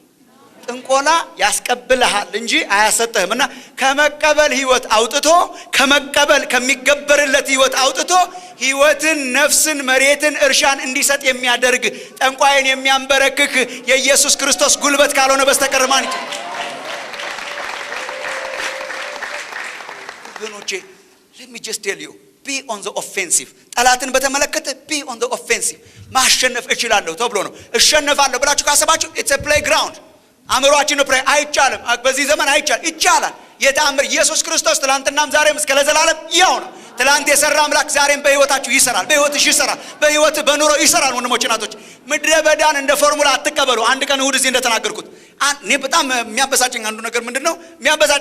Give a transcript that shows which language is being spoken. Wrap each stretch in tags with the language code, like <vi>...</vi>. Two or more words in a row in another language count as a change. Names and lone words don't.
<am>ጥንቆላ ያስቀብልሃል እንጂ አያሰጥህም። እና ከመቀበል ህይወት አውጥቶ ከመቀበል ከሚገበርለት ህይወት አውጥቶ ህይወትን፣ ነፍስን፣ መሬትን፣ እርሻን እንዲሰጥ የሚያደርግ ጠንቋይን የሚያንበረክክ የኢየሱስ ክርስቶስ ጉልበት ካልሆነ በስተቀር ማን ይችላል? ወገኖቼ</am> <en>let me just tell you, be on the offensive።</en> <am>ጠላትን በተመለከተ</am> <en>be on the offensive።</en> <am>ማሸነፍ እችላለሁ ተብሎ ነው። እሸነፋለሁ ብላችሁ ካሰባችሁ</am> <en>it's a playground።</en> <am>አምሮአችን ፕሬ አይቻልም። በዚህ ዘመን ይቻላል። የተአምር ኢየሱስ ክርስቶስ ትላንትናም ዛሬም እስከ ለዘላለም ያው ነው። ትላንት የሰራ አምላክ ዛሬም በህይወታችሁ ይሰራል፣ በህይወትሽ ይሰራል፣ በህይወት በኑሮ ይሰራል። ወንድሞች እናቶች፣ ምድረ በዳን እንደ ፎርሙላ አትቀበሉ። አንድ ቀን እሁድ እዚህ እንደተናገርኩት እኔ በጣም የሚያበሳጨኝ አንዱ ነገር ምንድነው?</am>